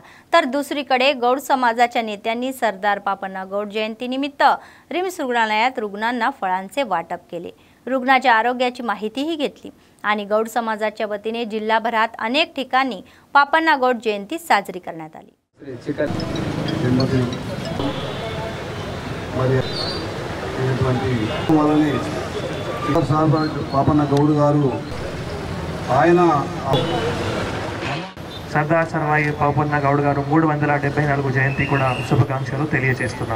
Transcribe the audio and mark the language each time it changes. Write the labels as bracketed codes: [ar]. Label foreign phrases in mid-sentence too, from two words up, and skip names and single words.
[mr] तर दुसरीकडे गौड समाजाच्या नेत्यांनी सरदार पापण्णा गौड जयंतीनिमित्त रिम्स रुग्णालयात रुग्णांना फळांचे वाटप केले, रुग्णाच्या आरोग्याची माहितीही घेतली आणि गौड समाजाच्या वतीने जिल्हाभरात अनेक ठिकाणी पापण्णा गौड जयंती साजरी करण्यात आली। [te] పాపన్న గౌడ్ గారు ఆయన సర్దార్ సర్వాయి పాపన్న గౌడ్ గారు 374 జయంతి కూడా శుభాకాంక్షలు తెలియజేస్తున్నాం।